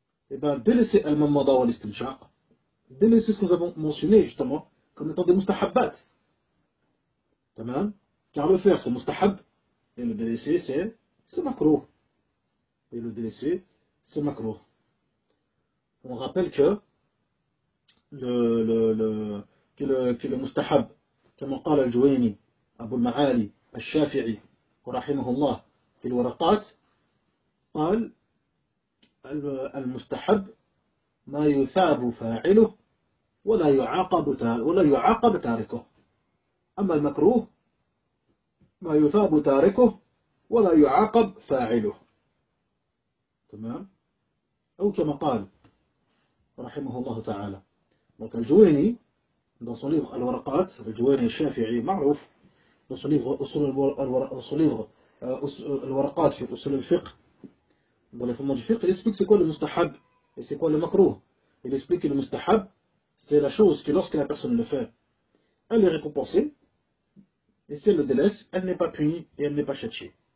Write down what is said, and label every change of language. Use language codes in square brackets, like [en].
[fr] Eh bien, délaisser al-mamada wa al-istinshaq, délaisser ce que nous avons mentionné justement comme étant des mustahabbat. Car le faire c'est mustahab, et le délaisser c'est makruh. Et le délaisser c'est makruh. On rappelle que le mustahab, [ar] كما قال الجويني أبو المعالي الشافعي رحمه الله في الورقات, قال المستحب ما يثاب فاعله ولا يعاقب تاركه, أما المكروه ما يثاب تاركه ولا يعاقب فاعله. تمام. أو كما قال رحمه الله تعالى. [fr] Donc الجويني dans son livre Al-Waraqat, [ar] الجويني الشافعي معروف, [fr] dans son livre Al-Waraqat [ar] في أصول الفقه, [fr] dans les fondements du fiqh, il explique c'est quoi le mustahab et c'est quoi le makruh. Il explique que le mustahab, c'est la chose que lorsque la personne le fait, elle est récompensée, et si elle le délaisse, elle n'est pas punie et elle n'est pas châtiée.